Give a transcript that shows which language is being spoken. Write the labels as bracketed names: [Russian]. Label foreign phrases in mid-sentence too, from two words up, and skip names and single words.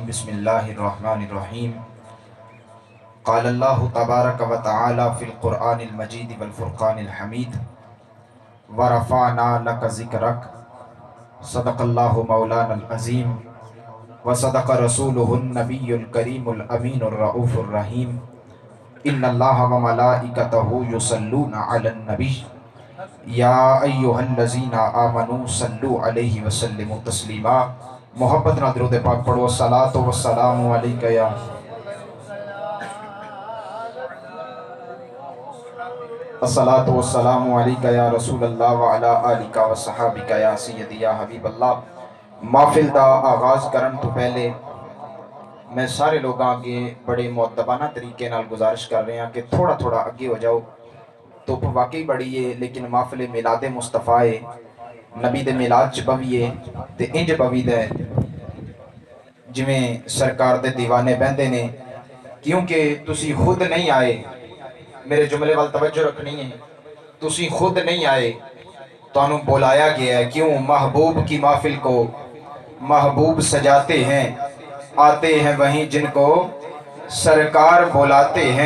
[Arabic] بسم الله الرحمن الرحيم قال الله تبارك وتعالى في القرآن المجيد والفرقان الحميد ورفعنا لك ذكرك صدق الله مولانا العظيم وصدق رسوله النبي الكريم الأمين الرؤوف الرحيم إن الله وملائكته يصلون على النبي يا أيها الذين آمنوا صلوا عليه وسلموا تسليما. [Punjabi] محبت نال درود پاک پڑھو. [Arabic] صلاة وسلام عليك يا الصلاة وسلام عليك يا رسول الله وعلى آلك وصحابك يا سيدي يا حبيب الله. [Punjabi] محفل دا آغاز کرن توں پہلے میں سارے لوگوں اگے بڑے مؤدبانہ طریقے نال گزارش کر رہے ہیں کہ تھوڑا تھوڑا اگے ہو جاؤ. دھپ واقعی بڑی ہے لیکن محفل میلاد مصطفیٰ ہے، نبی دے میلاد چ بوئیے تے انج بویدا ہے جیویں سرکار دے دیوانے بہندے نے، کیونکہ تسی خود نہیں آئے. میرے جملے ول توجہ رکھنی ہے۔ تسی خود نہیں آئے، تہانوں بلایا گیا ہے. کیوں? [Urdu] محبوب کی محفل کو محبوب سجاتے ہیں، آتے ہیں وہی جن کو سرکار بلاتے ہیں.